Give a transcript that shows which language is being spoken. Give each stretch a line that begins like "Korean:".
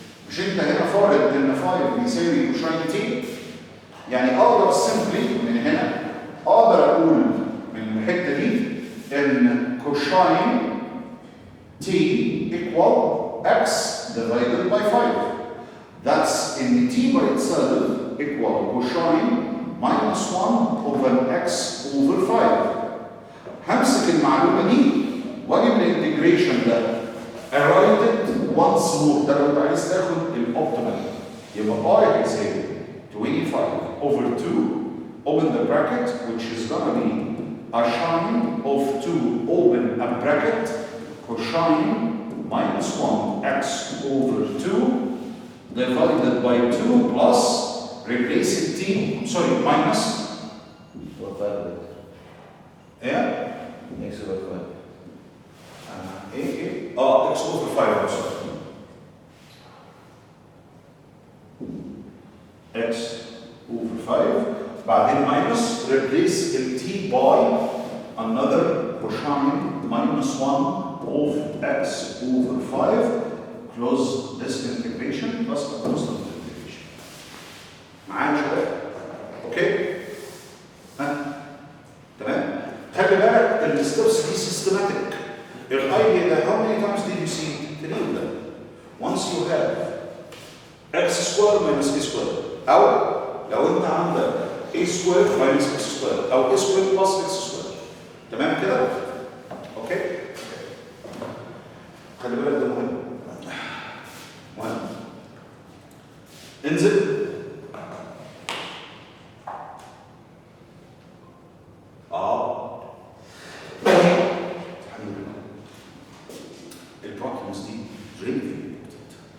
Arabic: مش انت هنا فارض ان 5 بيساوي كوشاين تي؟ يعني اقدر سمبلي من هنا اقدر اقول من الحته دي ان كوشاين تي
English: equal x divided by 5. That's in t by itself equal cosine minus 1 over x over 5.
Arabic: همسك المعلومة دي واجيب الانتجريشن ده.
English: I write it once more.
Arabic: ده لو انت عايز تاخد الاوبتيمال يبقى
English: I هيساوي 25 over 2 open the bracket which is gonna be a sine of 2 open a bracket cosine minus 1 x over 2 divided by 2 plus replacing t, sorry, minus. What 5? Yeah? X over 5. X over 5, I'm sorry. X over 5. بعدين minus replace t by another cosine minus 1 of x over 5. Close this integration plus the constant integration.
Arabic: معايا شباب؟ اوكي؟ تمام؟ خلي بالك الستبس دي سيستماتيك.
English: الايديا ده how many times did you see it? 3 of them. Once you have x square minus a square
Arabic: او لو انت عندك
English: a square minus x square او a square plus x square.
Arabic: تمام كده؟ اوكي؟ خلي بالك ده مهم. انزل الحمد لله البروبلمز دي
English: really important.